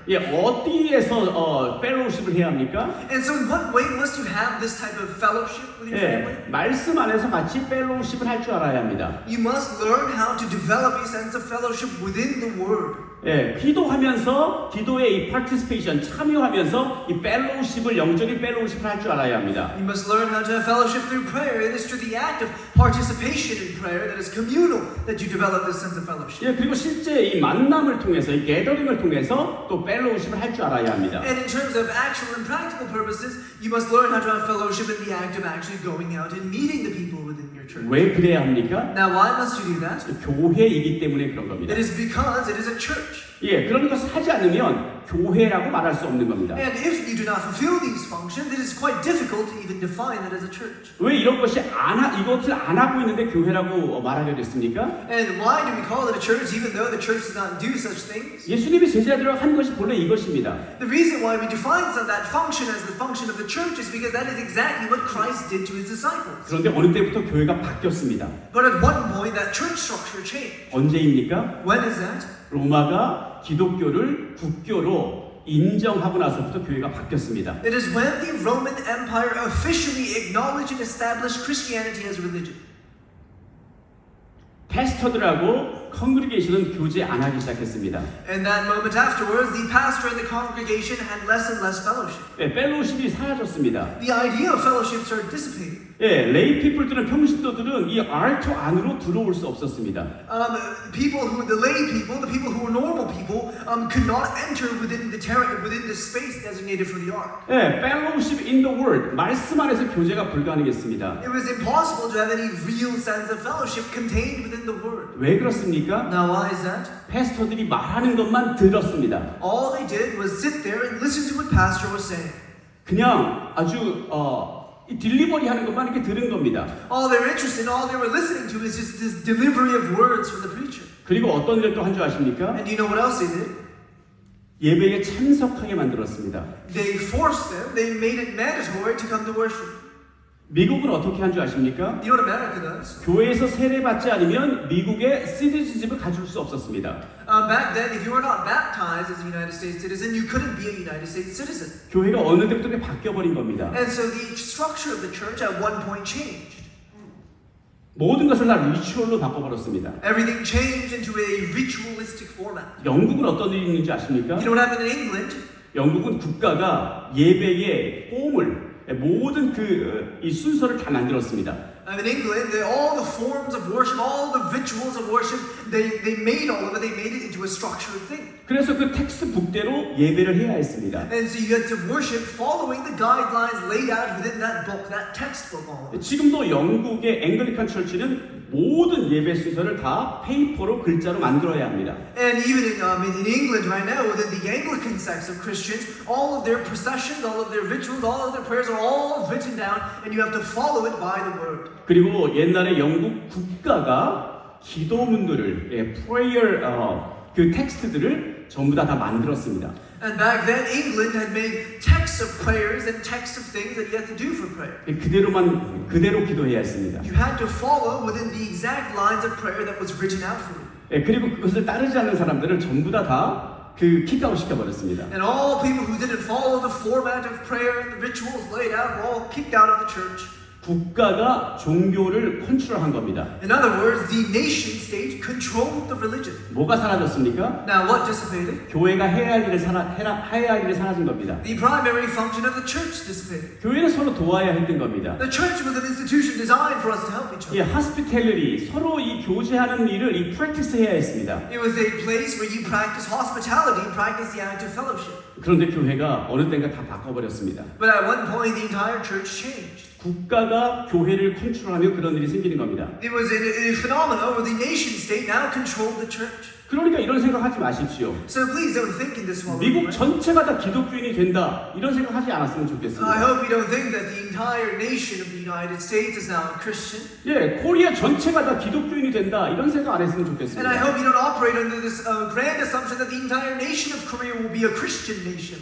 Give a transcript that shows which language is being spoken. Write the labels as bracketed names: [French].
[Korean] 예, 어디에서 펠로우십을 해야 합니까? [English] And so in what way must you have this type of fellowship with your family? [Korean] 예, 말씀 안에서 같이 펠로우십을 할 줄 알아야 합니다. [English] You must learn how to develop a sense of fellowship within the Word. [Korean] 예, 기도하면서 기도의 이 participation 참여하면서 이 펠로우십을 영적인 펠로우십을 할 줄 알아야 합니다. [English] You must learn how to have fellowship through prayer. It is through the act of participation in prayer that is communal that you develop this sense of fellowship. [Korean] 예, 그리고 실제 이 만남을 통해서 이 게더링을 통해서 또 펠로우십을 할 줄 알아야 합니다. [English] And in terms of actual and practical purposes, you must learn how to have fellowship in the act of actually going out and meeting the people within your church. [Korean] 왜 그래야 합니까? [English] Now, why must you do that? [Korean] 교회이기 때문에 그런 겁니다. [English] It is because it is a church. [Korean] 예, 그런 것을 하지 않으면 교회라고 말할 수 없는 겁니다. [English] And if you do not fulfill these functions, it is quite difficult to even define it as a church. [Korean] 왜 이것을 안 하고 있는데 교회라고 말하게 됐습니까? [English] And why do we call it a church even though the church does not do such things? [Korean] 예수님이 제자들을 한 것이 본래 이것입니다. [English] The reason why we define that function as the function of the church is because that is exactly what Christ did to his disciples. [Korean] 그런데 어느 때부터 교회가 바뀌었습니다. [English] But at one point, that church structure changed. [Korean] 언제입니까? [English] When is that? [Korean] 로마가 기독교를 국교로 인정하고 나서부터 교회가 바뀌었습니다. [English] It is when the Roman Empire officially acknowledged and established Christianity as a religion. [Korean] 패스터들하고 컨그리게이션은 교제 안 하기 시작했습니다. [English] And that moment afterwards, the pastor and the congregation had less and less fellowship. [Korean] 예, 펠로우십이 사라졌습니다. [English] The idea of fellowship started dissipating. [Korean] 예, 레이 피플들은 평신도들은 이 알터 안으로 들어올 수 없었습니다. [English] The lay people, the people who were normal people, could not enter within the space designated for the ark. [Korean] 예, [English] fellowship in the word [Korean] 말씀 안에서 교제가 불가능했습니다. [English] It was impossible to have any real sense of fellowship contained within the word. [Korean] 왜 그렇습니까? [English] Now, why is that? [Korean] 패스터들이 말하는 것만 들었습니다. [English] All they did was sit there and listen to what pastor was saying. [Korean] 그냥 아주 이 딜리버리 하는 것만 이렇게 들은 겁니다. [English] All they were interested in, all they were listening to is just this delivery of words from the preacher. [Korean] 그리고 어떤 일을 또 한 줄 아십니까? [English] And do you know what else they did? [Korean] 예배에 참석하게 만들었습니다. [English] They forced them, they made it mandatory to come to worship. [Korean] 미국은 어떻게 한 줄 아십니까? [English] You know what America does? [Korean] 교회에서 세례받지 않으면 미국의 시티즌십을 가질 수 없었습니다. [English] Back then, if you were not baptized as a United States citizen, you couldn't be a United States citizen. [Korean] 교회가 어느 때부터 바뀌어버린 겁니다. [English] And so the structure of the church at one point changed. [Korean] 모든 것을 다 리추얼로 바꿔버렸습니다. [English] Everything changed into a ritualistic format. [Korean] 영국은 어떤 일이 있는지 아십니까? [English] You know what happened in England? [Korean] 영국은 국가가 예배의 폼을 모든 이 순서를 다 만들었습니다. [English] In England, all the forms of worship, all the rituals of worship, they made all of it. They made it into a structured thing. [Korean] 그래서 그 텍스트북대로 예배를 해야 했습니다. [English] And so you had to worship following the guidelines laid out within that book, that textbook. All of it. [Korean] 지금도 영국의 앵글리칸 철치는 모든 예배 순서를 다 페이퍼로 글자로 만들어야 합니다. [English] And even in England right now, within the Anglican sects of Christians, all of their processions, all of their rituals, all of their prayers are all written down, and you have to follow it by the word. [Korean] 그리고 옛날에 영국 국가가 기도문들을 prayer 그 텍스트들을 전부 다 만들었습니다. [English] And back then, England had made texts of prayers and texts of things that you had to do for prayer. [Korean] 그대로 기도해야 했습니다. [English] You had to follow within the exact lines of prayer that was written out for you. [Korean] 그리고 그것을 따르지 않는 사람들을 전부 다그 킥아웃 시켜버렸습니다. [English] And all people who didn't follow the format of prayer and the rituals laid out were all kicked out of the church. [Korean] 국가가 종교를 컨트롤한 겁니다. [English] In other words, the nation state controlled the religion. [Korean] 뭐가 사라졌습니까? [English] Now, what dissipated? [Korean] 교회가 해야 할 일이 사라진 겁니다. [English] The primary function of the church dissipated. [Korean] 교회는 서로 도와야 했던 겁니다. [English] The church was an institution designed for us to help each [Korean] 이 [English] other. [Korean] hospitality, 서로 이 교제하는 일을 이 practice 해야 했습니다. [English] It was a place where you practice hospitality and practice the act of fellowship. [Korean] 그런데 교회가 어느 때인가 다 바꿔버렸습니다. [English] But at one point, the entire church changed. [Korean] 국가가 교회를 컨트롤하며 그런 일이 생기는 겁니다. [English] It was a phenomenon where the nation state now controlled the church. [Korean] 그러니까 이런 생각하지 마십시오. [English] So please don't think in this way. [Korean] 미국 전체가 다 기독교인이 된다 이런 생각하지 않았으면 [English] I [Korean] 좋겠습니다. [English] hope you don't think that the entire nation of the United States is now a Christian. [Korean] 코리아 전체가 다 기독교인이 된다 이런 생각 안 했으면 [English] And I [Korean] 좋겠습니다. [English] hope you don't operate under this grand assumption that the entire nation of Korea will be a Christian nation.